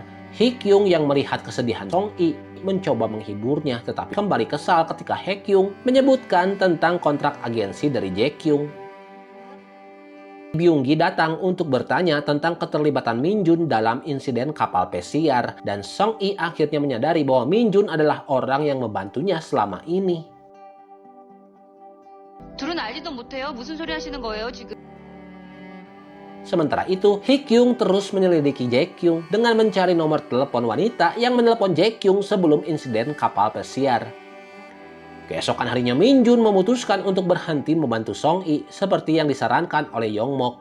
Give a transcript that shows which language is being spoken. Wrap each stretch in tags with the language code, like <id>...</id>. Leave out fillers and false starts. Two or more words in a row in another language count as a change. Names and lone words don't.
<id>Hee-kyung yang melihat kesedihan Song I mencoba menghiburnya, tetapi kembali kesal ketika Hee-kyung menyebutkan tentang kontrak agensi dari Jae-kyung. Byung-gi datang untuk bertanya tentang keterlibatan Min Jun dalam insiden kapal pesiar, dan Song I akhirnya menyadari bahwa Min Jun adalah orang yang membantunya selama ini.</id> <ko>둘은 알지도 못해요. 무슨 소리 하시는 거예요, 지금?</ko> <id>Sementara itu, Hee-kyung terus menyelidiki Jae-kyung dengan mencari nomor telepon wanita yang menelepon Jae-kyung sebelum insiden kapal pesiar. Keesokan harinya Min Jun memutuskan untuk berhenti membantu Song I seperti yang disarankan oleh Yong Mok.</id>